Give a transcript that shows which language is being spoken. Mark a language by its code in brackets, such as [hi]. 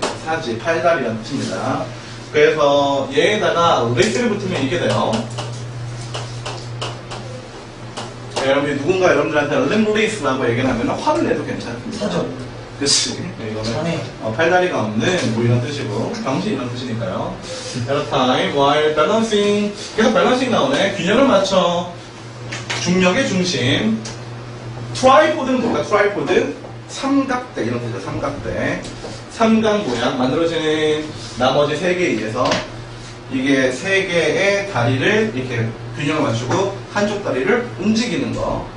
[ko] 사지, 팔다리라는 뜻입니다. 그래서 얘에다가 레이스를 붙으면 이게 돼요. 여러분이 누군가 여러분들한테 림브리스라고 얘기를 하면 화를 내도 괜찮습니다. 사죠. 그치. 이거는 자네. 팔다리가 없는 뭐 이런 뜻이고 병신 이런 뜻이니까요. [en] At a time while balancing. [ko] 계속 밸런싱 나오네. 균형을 맞춰. 중력의 중심. 트라이포드는 뭔가 트라이포드? 삼각대 이런 뜻이죠. 삼각대. 삼각 모양 만들어지는 나머지 세 개에 의해서 이게 세 개의 다리를 이렇게 균형을 맞추고 한쪽 다리를 움직이는 거.